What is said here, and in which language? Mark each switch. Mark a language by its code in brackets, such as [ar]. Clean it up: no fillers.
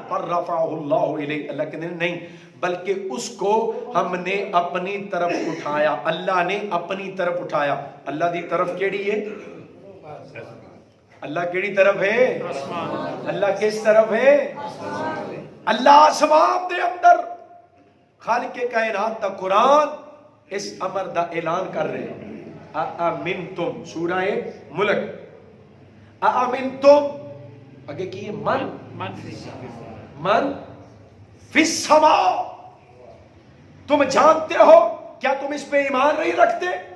[ur] پر [ar] رفعہ اللہ الیہ [ur] اللہ کہتے ہیں نہیں بلکہ اس کو ہم نے اپنی طرف اٹھایا اللہ نے اپنی طرف اٹھایا. [pa] اللہ دی طرف کیڑی ہے اللہ کیڑی طرف ہے اللہ کس طرف ہے اللہ آسمان دے اندر. خالق کائنات دا قرآن اس امر دا اعلان کر رہے ہیں. [ur] اَأَمِنْتُمْ سورہ ملک اَأَمِنْتُمْ آگے کیے [ar] من فی السماء [ur] تم جانتے ہو کیا تم اس پہ ایمان نہیں رکھتے.